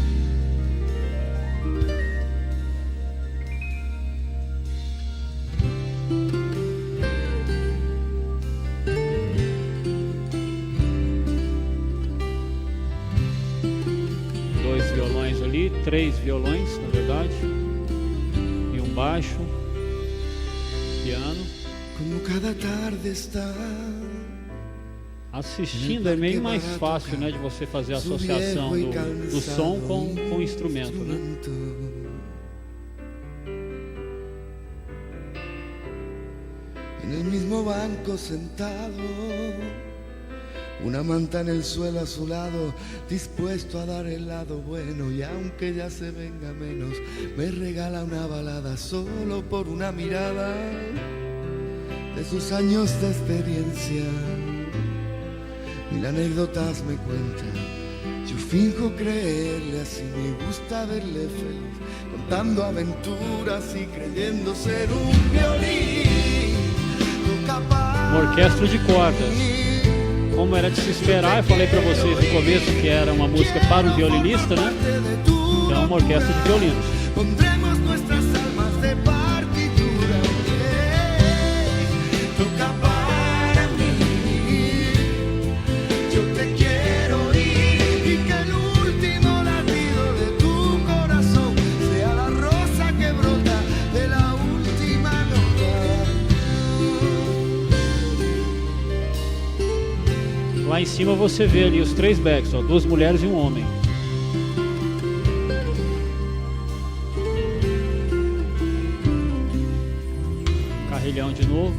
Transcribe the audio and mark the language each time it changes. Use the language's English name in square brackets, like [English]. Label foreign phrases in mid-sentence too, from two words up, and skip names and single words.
[Portuguese] Dois violões ali, 3 violões, na verdade, e um baixo, piano. [Spanish] Como cada tarde está. [Portuguese] Assistindo é meio mais fácil, né, de você fazer a associação do som com o instrumento, né? [Spanish] En el mismo banco sentado, una manta en el suelo a su lado, dispuesto a dar el lado bueno, y aunque ya se venga menos, me regala una balada solo por una mirada de sus años de experiencia. Mil anécdotas me cuenta, yo finjo creerle, así me gusta verle feliz, contando aventuras y creyendo ser un violín capaz. [Portuguese] Uma orquestra de cordas. Como era de se esperar, eu falei para vocês no começo que era uma música para um violinista, né? Então, uma orquestra de violinos. [Spanish] Pondremos nuestras almas de partitura, toca para mí. Yo te quiero oír y que el último latido de tu corazón sea la rosa que brota de la última nota. [Portuguese] Lá em cima você vê ali os 3 backs, ó, 2 mulheres e um homem. Carrilhão de novo.